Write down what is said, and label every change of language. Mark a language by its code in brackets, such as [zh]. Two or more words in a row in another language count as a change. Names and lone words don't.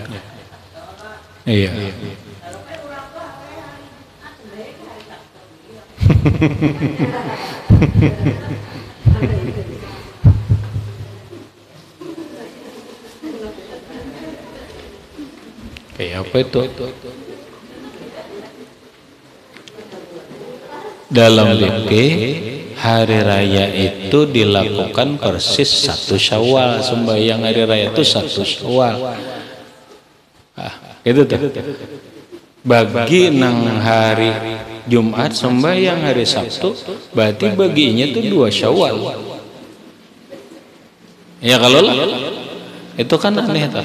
[id] Iya. Kayak apa itu? Dalam fikih hari raya itu dilakukan persis 1 Syawal. Sembahyang hari raya itu 1 Syawal. Itu tuh. Bagi nang hari Jumat sembahyang hari Sabtu, berarti baginya tuh 2 Syawal. Ya kalau itu kan aneh tuh.